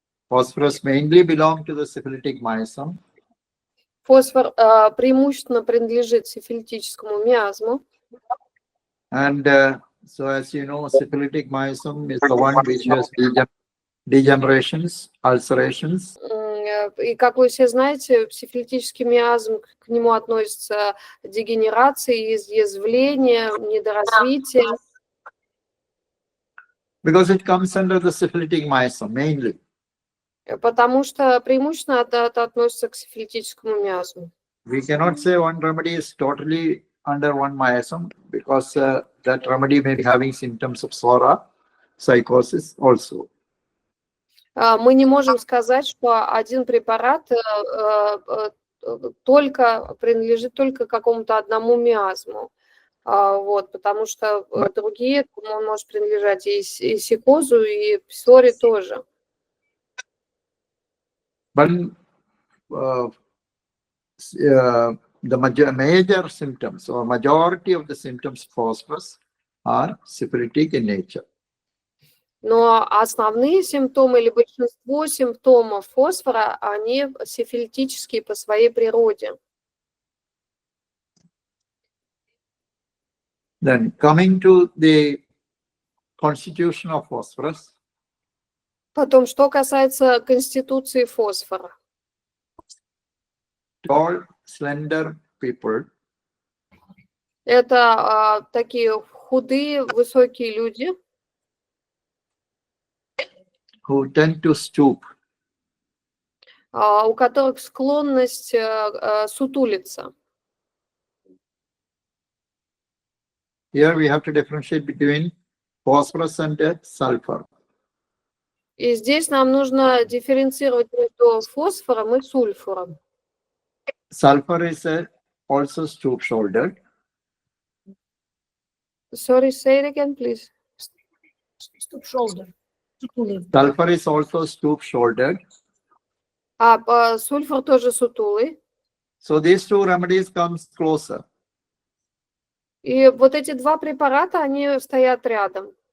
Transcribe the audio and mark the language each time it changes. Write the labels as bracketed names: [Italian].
[English] Phosphorus mainly belong to the syphilitic miasm. [Russian] Фосфор преимущественно принадлежит сифилитическому миазму. [English] And so as you know, syphilitic miasm is the one which has degenerations, ulcerations. [Russian] И как вы все знаете, сифилитический миазм, к нему относятся дегенерации, изъязвления, недоразвитие. [English] Because it comes under the syphilitic miasm mainly. [Russian] Потому что преимущественно это относится к сифилитическому миазму. [English] We cannot say one remedy is totally under one miasm because that remedy may be having symptoms of psora, psychosis also. [Russian] Мы не можем сказать, что один препарат принадлежит только какому-то одному миазму. Вот, потому что другие, он может принадлежать и сикозу, и псоре тоже. [English] But the major symptoms or majority of the symptoms of phosphorus are syphilitic in nature. [Russian] Но основные симптомы или большинство симптомов фосфора, они сифилитические по своей природе. [English] Then coming to the constitution of phosphorus. [Russian] Потом, что касается конституции фосфора. [English] Tall, slender people. [Russian] Это такие худые, высокие люди. [English] Who tend to stoop. [Russian] У которых склонность сутулиться. [English] Here we have to differentiate between phosphorus and sulfur. [Russian] И здесь нам нужно дифференцировать между фосфором и сульфуром. [English] Sulfur is also stoop-shouldered. Sorry, say it again, please. Stoop-shouldered. Sulfur is also stoop-shouldered. [Russian] Сульфур тоже сутулый. [English] So these two remedies comes closer. [Russian] И вот эти два препарата, они стоят рядом.